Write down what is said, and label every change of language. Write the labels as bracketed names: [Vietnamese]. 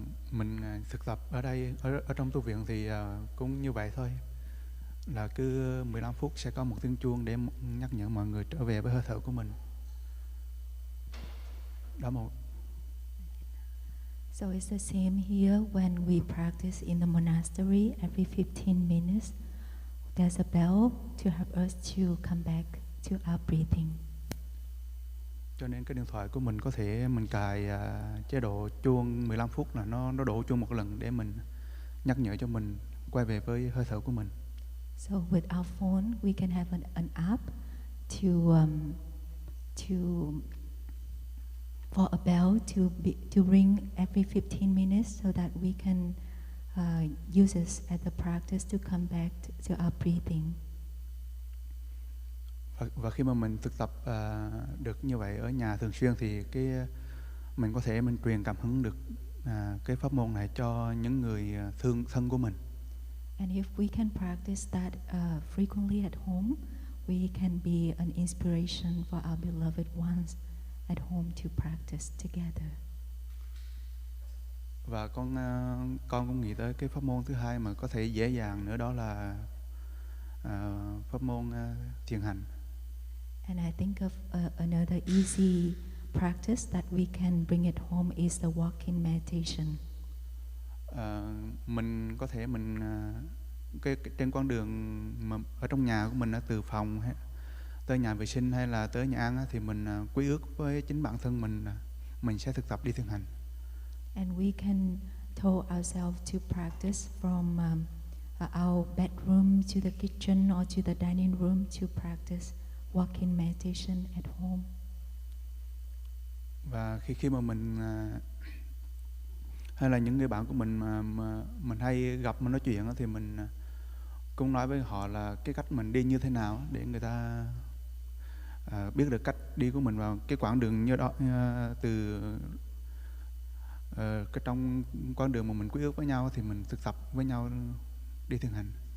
[Vietnamese] Mình thực tập ở đây, ở trong tu viện thì cũng như vậy thôi, là cứ 15 phút sẽ có một tiếng chuông để nhắc nhở mọi người trở về với hơi thở của mình. Đó một. [English] So it's the same here when we practice in the monastery. Every 15 minutes, there's a bell to help us to come back to our breathing. [Vietnamese] Cho nên cái điện thoại của mình có thể mình cài chế độ chuông 15 phút là nó đổ chuông một lần để mình nhắc nhở cho mình quay về với hơi thở của mình. [English] So with our phone, we can have an app for a bell to ring every 15 minutes, so that we can use it as a practice to come back to our breathing. [Vietnamese] Và khi mà mình thực tập được như vậy ở nhà thường xuyên thì mình có thể mình truyền cảm hứng được cái pháp môn này cho những người thân của mình. [English] And if we can practice that frequently at home, we can be an inspiration for our beloved ones at home to practice together. [Vietnamese] Và con cũng nghĩ tới cái pháp môn thứ hai mà có thể dễ dàng nữa, đó là pháp môn thiền hành. [English] And I think of another easy practice that we can bring it home is the walking meditation. [Vietnamese] Mình có thể cái trên con đường mà ở trong nhà của mình, từ phòng tới nhà vệ sinh hay là tới nhà ăn, thì mình quy ước với chính bản thân mình sẽ thực tập đi thiền hành. [English] And we can tell ourselves to practice from our bedroom to the kitchen or to the dining room to practice walking meditation at home. [Vietnamese] Và khi mà mình hay là những người bạn của mình mà mình hay gặp, mình nói chuyện thì mình cũng nói với họ là cái cách mình đi như thế nào để người ta biết được cách đi của mình vào cái quãng đường như đó, từ cái trong quãng đường mà mình quy ước với nhau thì mình thực tập với nhau đi thiền hành.